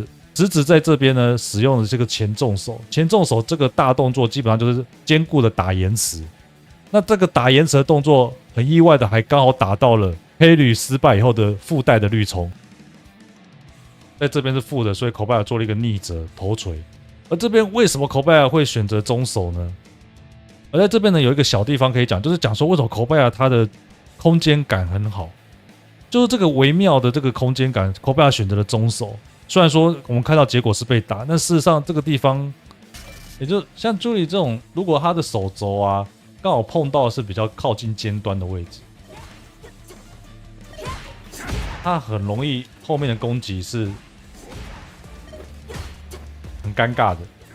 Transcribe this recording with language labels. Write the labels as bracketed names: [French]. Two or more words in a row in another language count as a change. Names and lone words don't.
[Chinese] 直直在這邊呢，使用的這個前重手，前重手這個大動作基本上就是兼顧的打延遲， 那這個打延遲的動作很意外的，還剛好打到了黑綠失敗以後的附帶的綠衝，在這邊是負的，所以 Kobaya 做了一個逆折頭錘。而這邊為什麼 Kobaya 會選擇中手呢？而在這邊呢，有一個小地方可以講，就是講說為什麼 Kobaya 他的空間感很好，就是這個微妙的這個空間感 ，Kobaya 選擇了中手。雖然說我們看到結果是被打，但事實上這個地方，也就像朱莉這種，如果他的手肘啊剛好碰到的是比較靠近尖端的位置，他很容易後面的攻擊是很尷尬的。